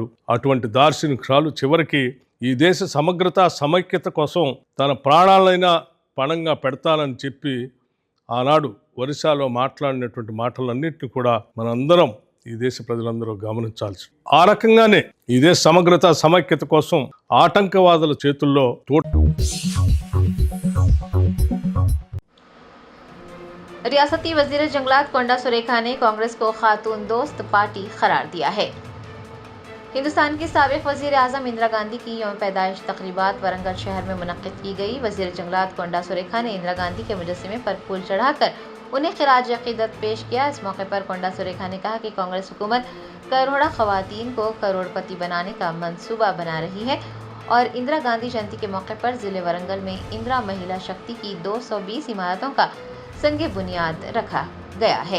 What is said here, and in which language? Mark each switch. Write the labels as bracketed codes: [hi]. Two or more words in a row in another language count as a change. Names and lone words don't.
[te] అటువంటి దార్శనికురాలు చివరికి ఈ దేశ సమగ్రత సమైక్యత కోసం తన ప్రాణాలైనా పణంగా పెడతానని చెప్పి ఆనాడు ఒరిస్సాలో మాట్లాడినటువంటి మాటలన్నింటినీ కూడా మనందరం ఈ దేశ ప్రజలందరూ గమనించాల్సి. ఆ రకంగానే ఈ దేశ సమగ్రత సమైక్యత కోసం ఆటంకవాదుల చేతుల్లో [ur] ریاستی وزیر جنگلات کونڈا سریکھا نے کانگریس کو خاتون دوست پارٹی قرار دیا ہے۔ ہندوستان کی سابق وزیر اعظم اندرا گاندھی کی یوم پیدائش تقریبات ورنگل شہر میں منعقد کی گئی۔ وزیر جنگلات کونڈا سریکھا نے اندرا گاندھی کے مجسمے پر پھول چڑھا کر انہیں خراج عقیدت پیش کیا. اس موقع پر کونڈا سریکھا نے کہا کہ کانگریس حکومت کروڑوں خواتین کو کروڑپتی بنانے کا منصوبہ بنا رہی ہے اور اندرا گاندھی جینتی کے موقع پر ضلع ورنگل میں اندرا مہیلا شکتی کی 220 عمارتوں کا سنگ بنیاد رکھا گیا ہے.